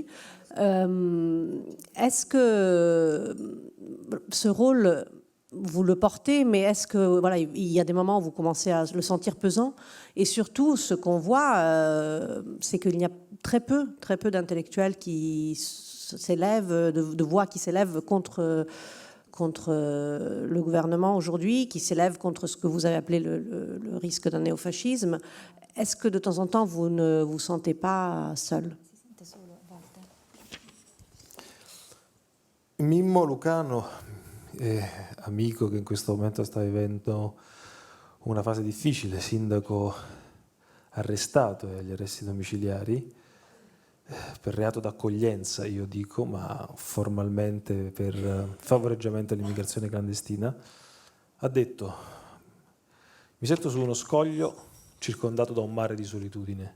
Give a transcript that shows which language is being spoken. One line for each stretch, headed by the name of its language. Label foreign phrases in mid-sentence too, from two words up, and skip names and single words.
French: Est-ce que ce rôle, vous le portez, mais est-ce que il y a des moments où vous commencez à le sentir pesant, et surtout ce qu'on voit, c'est qu'il y a très peu d'intellectuels qui s'élèvent, de voix qui s'élèvent contre le gouvernement aujourd'hui, qui s'élèvent contre ce que vous avez appelé le risque d'un néofascisme. Est-ce que de temps en temps vous ne vous sentez pas seul?
Italian: Mimmo Lucano, amico che in questo momento sta vivendo una fase difficile, sindaco arrestato agli arresti domiciliari, per reato d'accoglienza, io dico, ma formalmente per favoreggiamento all'immigrazione clandestina, ha detto: mi sento su uno scoglio circondato da un mare di solitudine.